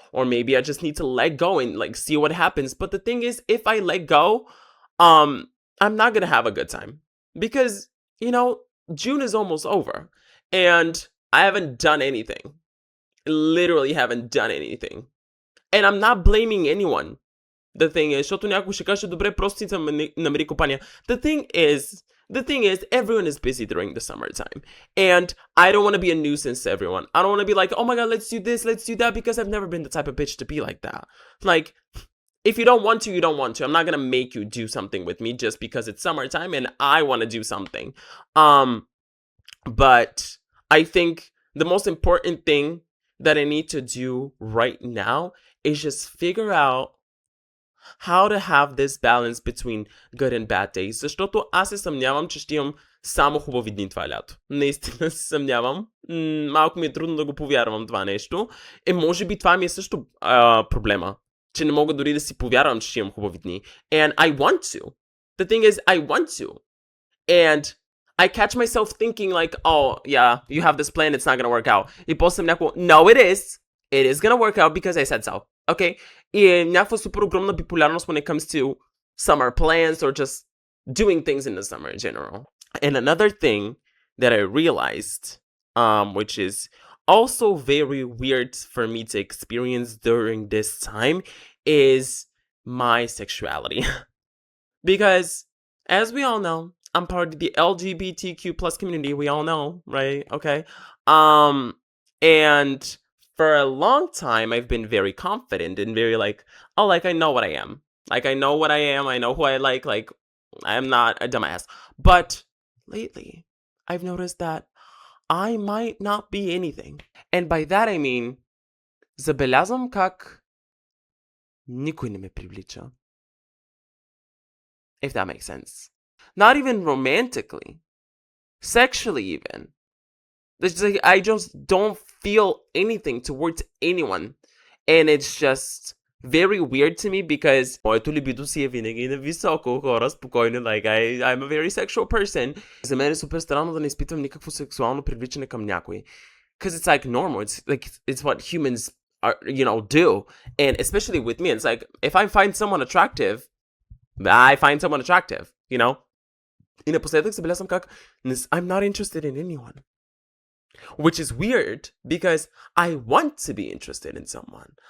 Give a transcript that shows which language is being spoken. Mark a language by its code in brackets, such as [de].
[en] Or maybe I just need to let go and like see what happens. But the thing is, if I let go, I'm not gonna have a good time. Because, June is almost over. And I haven't done anything. Literally haven't done anything. And I'm not blaming anyone. The thing is, [bg] защото някой ще каже, добре, просто си намери компания. [en] The thing is, everyone is busy during the summertime. And I don't want to be a nuisance to everyone. I don't want to be like, oh my god, let's do this, let's do that, because I've never been the type of bitch to be like that. Like, if you don't want to, you don't want to. I'm not going to make you do something with me just because it's summertime and I want to do something. But I think the most important thing that I need to do right now is just figure out how to have this balance between good and bad days. [bg] Защото аз се съмнявам, че ще имам само хубави дни това лято. Наистина се съмнявам. Малко ми е трудно да го повярвам това нещо. Може би това ми е също проблема. Че не мога дори да си повярвам, че ще имам хубави дни. [en] And I want to. The thing is, I want to. And I catch myself thinking like, oh, yeah, you have this plan, it's not gonna work out. [bg] И после съм някакво, [en] no, it is. It is gonna work out because I said so. Okay? [bg] И някаква супер огромна биполярност [en] when it comes to summer plans or just doing things in the summer in general. And another thing that I realized, which is also very weird for me to experience during this time, is my sexuality. Because, as we all know, I'm part of the LGBTQ plus community. We all know, right? Okay. And for a long time, I've been very confident and very like, oh, like, I know what I am. Like, I know what I am. I know who I like. Like, I'm not a dumbass. But lately, I've noticed that I might not be anything. And by that, I mean, [bg] забелязвам как никой не ме привлича. [en] If that makes sense. Not even romantically. Sexually, even. It's like I just don't feel anything towards anyone. And it's just very weird to me because [bg] моето libido си е винаги на високо, хора, спокойно, [en] like I'm a very sexual person. [bg] За мен е супер странно да не изпитвам никакво сексуално привличане към някой. [en] Because it's like normal. It's like, it's what humans are, do. And especially with me, it's like, if I find someone attractive, I find someone attractive, [bg] И напоследък забелязвам как [en] I'm not interested in anyone. Which is weird because I want to be interested in someone.